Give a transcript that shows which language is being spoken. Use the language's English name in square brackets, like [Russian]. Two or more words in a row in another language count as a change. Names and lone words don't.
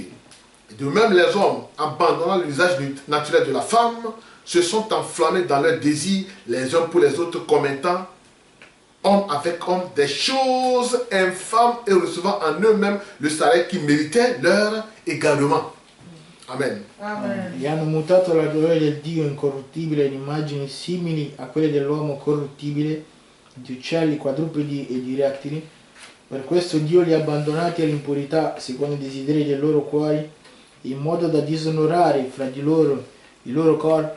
[French] Et de même, les hommes, abandonnant l'usage naturel de la femme, se sont enflammés dans leurs désirs les uns pour les autres, commettant homme avec homme des choses infâmes et recevant en eux-mêmes le salaire qui méritait leur également. Amen. Amen. [Italian] E hanno mutato la gloria del Dio incorruttibile in immagini simili a quelle dell'uomo corruttibile, di uccelli, quadrupedi e di rettili. Per questo Dio li ha abbandonati all'impurità secondo i desideri dei loro cuori, in modo da disonorare fra di loro i loro corpi.